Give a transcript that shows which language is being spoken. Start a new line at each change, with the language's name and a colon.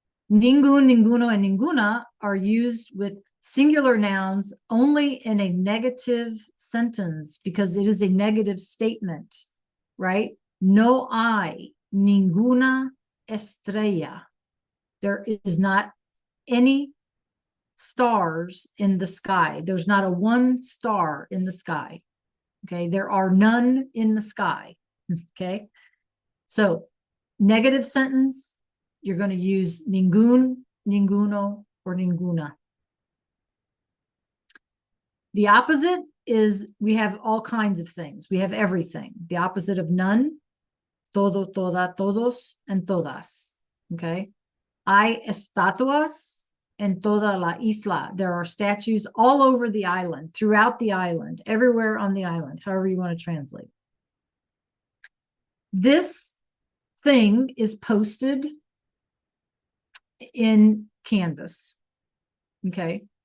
English: Ningún, ninguno, and ninguna are used with singular nouns only in a negative sentence because it is a negative statement, right?
Spanish: No hay ninguna estrella.
English: There is not any stars in the sky. There's not a one star in the sky. Okay, there are none in the sky. Okay, so negative sentence, you're going to use ningún, ninguno, or ninguna. The opposite is we have all kinds of things. We have everything. The opposite of none, todo, toda, todos, and todas. Okay,
Spanish: hay estatuas en toda la isla.
English: There are statues all over the island, throughout the island, everywhere on the island, however you want to translate. This thing is posted in Canvas. Okay.